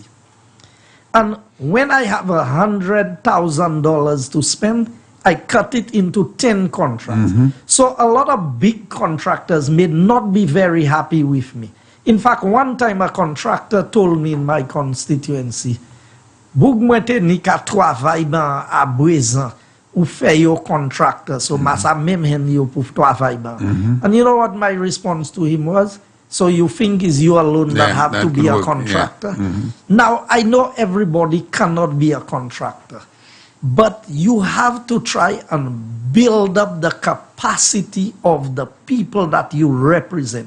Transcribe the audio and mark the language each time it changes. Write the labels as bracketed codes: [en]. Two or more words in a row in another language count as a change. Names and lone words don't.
[en] And when I have $100,000 to spend, I cut it into 10 contracts. So a lot of big contractors may not be very happy with me. In fact, one time a contractor told me in my constituency, [acf] "Boug mwen te ni ka travay ban a Brézan ou fe yo contractor, so masa mem hen yo pou travay ban." [en] And you know what my response to him was? So you think it's you alone that have to be a contractor? Now, I know everybody cannot be a contractor, but you have to try and build up the capacity of the people that you represent.